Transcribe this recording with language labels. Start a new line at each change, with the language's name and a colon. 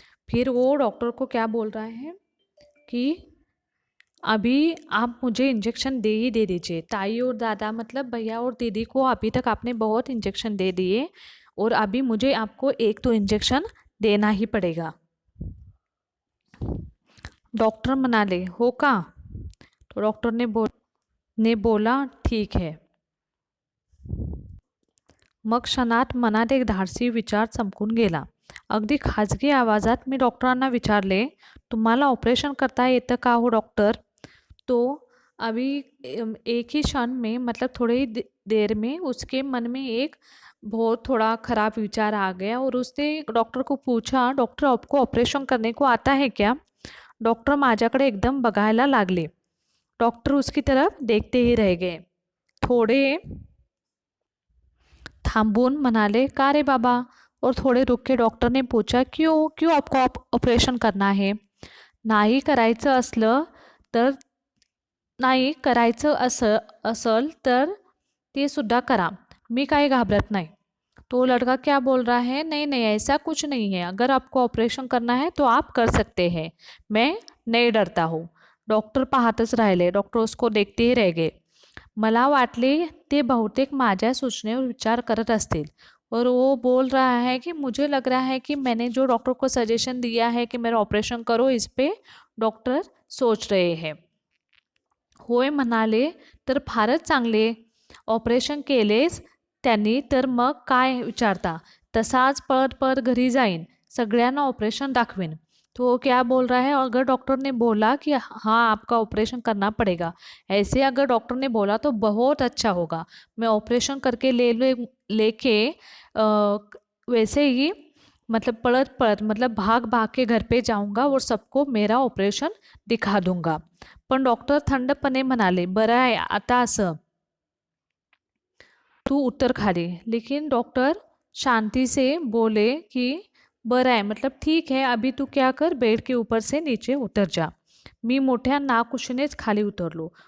Hindi: फिर वो डॉक्टर को क्या बोल रहा है कि अभी आप मुझे इंजेक्शन दे ही दे दीजिए। ताई और दादा मतलब भैया और दीदी को अभी तक आपने बहुत इंजेक्शन दे दिए और अभी मुझे आपको एक तो इंजेक्शन देना ही पड़ेगा।
Marathi: डॉक्टर म्हणाले, हो का?
Hindi: तो डॉक्टर ने बोला ठीक है।
Marathi: मग क्षणात मनात एक धाडसी विचार चमकून गेला। अगदी खाजगी आवाजात मी डॉक्टरांना विचारले, तुम्हाला ऑपरेशन करता येतं का हो डॉक्टर?
Hindi: तो अभी एक ही क्षण में मतलब थोड़ी देर में उसके मन में एक बहुत थोड़ा ख़राब विचार आ गया और उसने डॉक्टर को पूछा, डॉक्टर आपको ऑपरेशन करने को आता है क्या?
Marathi: डॉक्टर माझ्याकडे एकदम बघायला लागले।
Hindi: डॉक्टर उसकी तरफ देखते ही रह गए।
Marathi: थोड़े थांबून म्हणाले, का रे बाबा?
Hindi: और थोड़े रुक के डॉक्टर ने पूछा, क्यों क्यों आपको ऑपरेशन करना है?
Marathi: नाही करायचं असल तर ते सुद्धा करा, मी काही घाबरत नाही।
Hindi: तो लड़का क्या बोल रहा है, नहीं नहीं ऐसा कुछ नहीं है, अगर आपको ऑपरेशन करना है तो आप कर सकते हैं, मैं नहीं डरता हूँ।
Marathi: डॉक्टर पाहतच राहिले,
Hindi: डॉक्टर उसको देखते ही रह गए।
Marathi: मला वाटले ते बहुतेक माझ्या सूचनेवर विचार करत असतील
Hindi: और वो बोल रहा है कि मुझे लग रहा है कि मैंने जो डॉक्टर को सजेशन दिया है कि मेरा ऑपरेशन करो, इस पे डॉक्टर सोच रहे हैं।
Marathi: होय म्हणाले तर फारच चांगले, ऑपरेशन केलेच त्यांनी तर मग काय विचारता, तसाच पळत पळत घरी जाईन, सगळ्यांना ऑपरेशन दाखवेन।
Hindi: तो वो क्या बोल रहा है, अगर डॉक्टर ने बोला कि हाँ आपका ऑपरेशन करना पड़ेगा, ऐसे अगर डॉक्टर ने बोला तो बहुत अच्छा होगा, मैं ऑपरेशन करके लेके वैसे ही मतलब पलट पलट मतलब भाग भाग के घर पे जाऊंगा और सबको मेरा ऑपरेशन दिखा दूंगा.
Marathi: पण डॉक्टर थंडपणे म्हणाले, बरं आहे आता असं, तू उतर खाली.
Hindi: लेकिन डॉक्टर शांति से बोले कि
Marathi: बरं आहे
Hindi: मतलब ठीक है, अभी तू क्या कर, बेड के ऊपर से नीचे उतर जा.
Marathi: मी मोठ्या नाखुशीनेच खाली उतरलो.